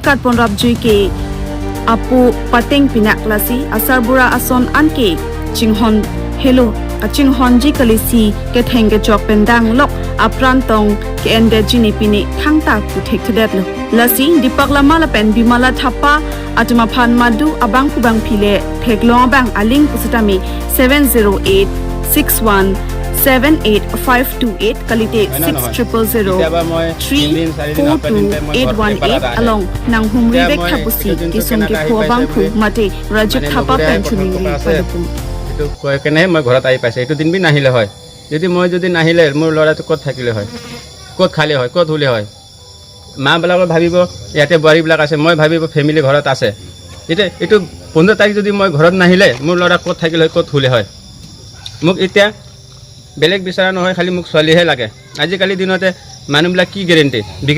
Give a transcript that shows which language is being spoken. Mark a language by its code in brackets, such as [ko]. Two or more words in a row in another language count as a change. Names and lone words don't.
[mjw] kat pon rap jui ke apu pateng pinak lasi asarbura ason anke chinghon hello aching honji kalisi ke thenge chok pendang lok aprantong ke ende jini pini thangta ku thek thedet lo lasi dipak lama la pen Bimala Thapa atuma phan madu abang kubang phile theklong bang aling pusitami 708617858 kalite 6000342818 along nang humri bek thapusi kisum ke phobang khu mate Rajib Thapa penchuni padupu [as] কয় কেনে মই ঘৰত আহি পাইছে এইটো দিন বি নাহিলে হয় যদি মই যদি নাহিলে মোৰ ল'ৰাটো ক'ত থাকিলে হয় ক'ত খালে হয় ক'ত হুলে হয় মাবিলাকে ভাবিব ইয়াতে বোৱাৰীবিলাক আছে মই ভাবিব ফেমিলি ঘৰত আছে এতিয়া এইটো 15 তাৰিখ যদি মই ঘৰত নাহিলে মোৰ ল'ৰা ক'ত থাকিলে হয় ক'ত হুলে হয় মোক এতিয়া বেলেগ বিচাৰা নহয় খালি মোক ছোৱালীহে লাগে আজিকালি দিনতে মানুহবিলাক কি গ্যাৰেণ্টি বিক্ৰী